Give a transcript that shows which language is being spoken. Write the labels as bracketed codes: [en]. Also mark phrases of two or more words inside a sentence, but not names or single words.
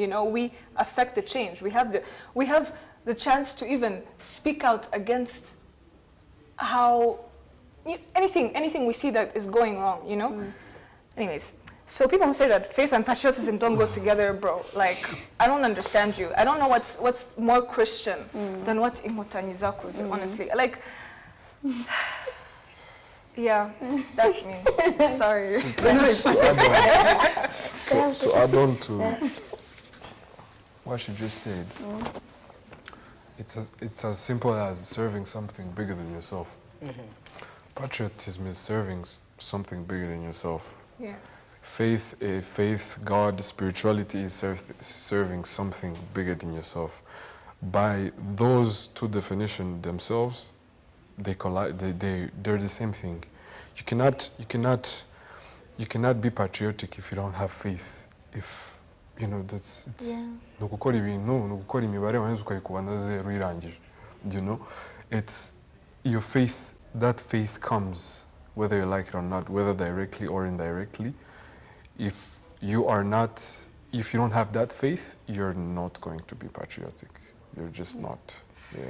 [en] You know, we affect the change. We have the chance to even speak out against how anything we see that is going wrong, you know? Anyways, so people who say that faith and patriotism don't go together, bro, like, I don't understand you. I don't know what's more Christian than what [rw] inkotanyi zakoze, [en] honestly. Like, yeah, that's me. Sorry. To add on to what she just said, it's as simple as serving something bigger than yourself. Patriotism is serving something bigger than yourself. Yeah. Faith, God, spirituality is serving something bigger than yourself. By those two definitions themselves, they collide. They're the same thing. You cannot be patriotic if you don't have faith. If you know it's [rw] nukukora ibintu nukukora imibare wanze ukayikubana zero irangije. [en] You know, it's your faith. That faith comes whether you like it or not, whether directly or indirectly. If you don't have that faith, you're not going to be patriotic. You're just not. Yeah.